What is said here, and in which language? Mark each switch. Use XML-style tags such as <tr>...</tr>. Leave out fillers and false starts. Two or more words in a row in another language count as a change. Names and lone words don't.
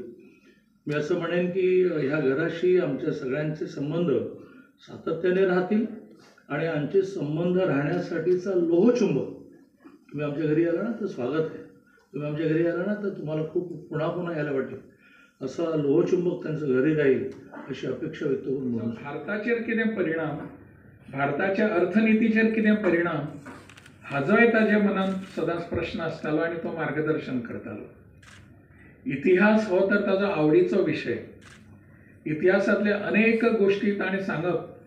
<mr>मी असं म्हणेन की ह्या घराशी आमच्या सगळ्यांचे संबंध सातत्याने राहतील आणि आमचे संबंध राहण्यासाठीचा लोहचुंबक, तुम्ही आमच्या घरी आला ना तर स्वागत आहे, तुम्ही आमच्या घरी आला ना तर तुम्हाला खूप पुन्हा पुन्हा यायला वाटेल, असा लोहचुंबक त्यांचं घरी राहील अशी अपेक्षा व्यक्त करून म्हणून</mr> <kok>भारताचेर कितें परिणाम, भारताच्या अर्थनितीचेर कितें परिणाम हाजोय ताज्या मनात सदांच प्रश्न आसतालो आनी तो मार्गदर्शन करतालो. इतिहास हो तर ताजो आवडीचो विशय. इतिहासातले अनेक गोष्टी ताणें सांगप.</kok>